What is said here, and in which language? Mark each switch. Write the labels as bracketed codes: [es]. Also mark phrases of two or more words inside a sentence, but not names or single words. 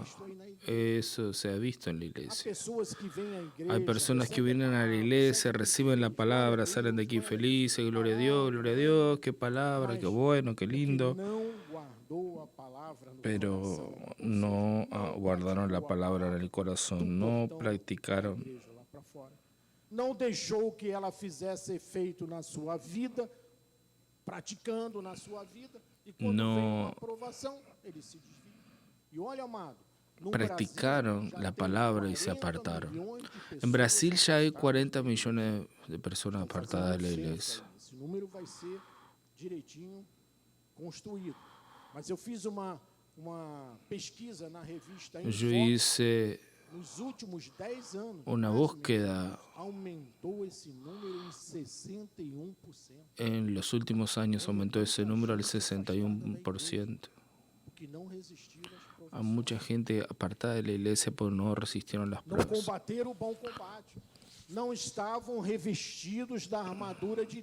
[es] Eso se ha visto en la iglesia. Hay personas que vienen a la iglesia, reciben la palabra, salen de aquí felices, gloria a Dios, qué palabra, qué bueno, qué lindo. Pero no guardaron la palabra en el corazón, no practicaron. [pt] Não deixou que ela fizesse efeito na sua vida, praticando na sua vida, e quando vem uma aprovação, ele se desvia. E olha, amado, [es] practicaron la palabra y se apartaron. En Brasil ya hay 40 millones de personas apartadas de la iglesia. [pt] Esse número vai ser direitinho construído. Mas eu fiz uma pesquisa na revista [es] Yo hice [pt] nos últimos 10 anos, [es] una búsqueda [pt] aumentou esse número em 61%. [es] En los últimos años aumentó ese número al 61%. Hay mucha gente apartada de la iglesia porque no resistieron las pruebas. No estaban revestidos de la armadura de